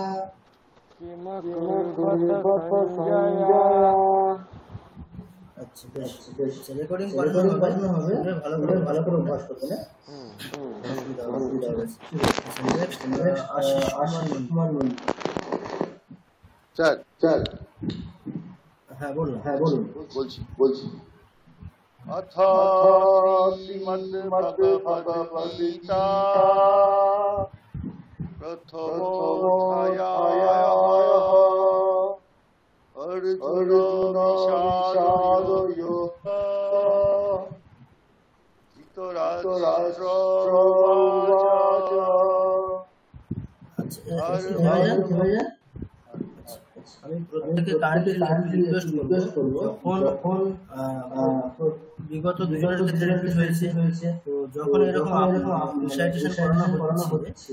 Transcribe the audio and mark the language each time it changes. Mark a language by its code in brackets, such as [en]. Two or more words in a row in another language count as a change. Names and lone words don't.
[bn] আচ্ছা বেশ রেকর্ডিং করানো হবে ভালো করে অভ্যাস করতে না। নেক্সট স্যার হ্যাঁ বলুন [sa] বলছি अथ श्रीमद्भगवद्गीता प्रथमोऽध्यायः अर्जुनविषादयोगः धृतराष्ट्र उवाच [bn] আমি প্রত্যেককে [en] kindly request [bn] করব যখন বিগত দুজনের ক্ষেত্রে রিপিট হয়েছে তো যখন এরকম রিসাইটেশন করানো হচ্ছে